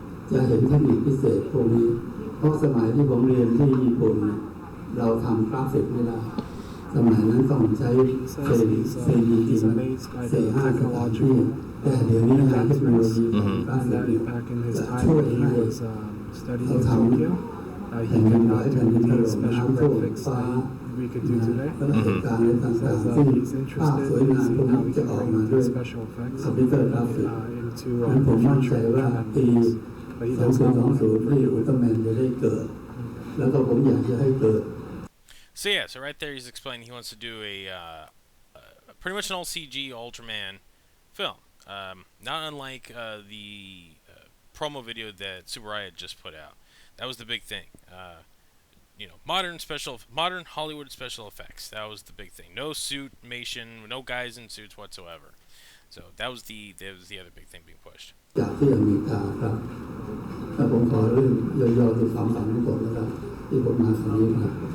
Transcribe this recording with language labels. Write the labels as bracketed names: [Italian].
[Thai] จะเห็นเทคนิคพิเศษพวกนี้เพราะสมัยที่ผมเรียนที่ญี่ปุ่นเราทำกราฟิกไม่ได้สมัยนั้นต้องใช้เซดีที่มัน4-5 สถานที่แต่เดี๋ยวนี้ทางเทคโนโลยีของกราฟิกจะช่วยให้เราทำแผ่นดินไหวแผ่นดินถล่มน้ำท่วมฟ้า แล้วเหตุการณ์อะไรต่างๆซึ่งภาพสวยงามพวกนี้จะออกมาด้วยคอมพิวเตอร์กราฟิกนั้นผมมั่นใจว่าปี2020ที่อุลตร้าแมนจะได้เกิดแล้วก็ผมอยากจะให้เกิด [English] So yeah, so right there he's explaining he wants to do a pretty much an all CG Ultraman film, not unlike the promo video that Super Riot just put out. That was the big thing. Modern Hollywood special effects. That was the big thing. No suitmation, no guys in suits whatsoever. So that was the other big thing being pushed. [Thai] จากที่อเมริกาครับถ้าผมขอเรื่องย่อๆที่ความฝันของผมนะครับที่ผมมาครั้งนี้ครับ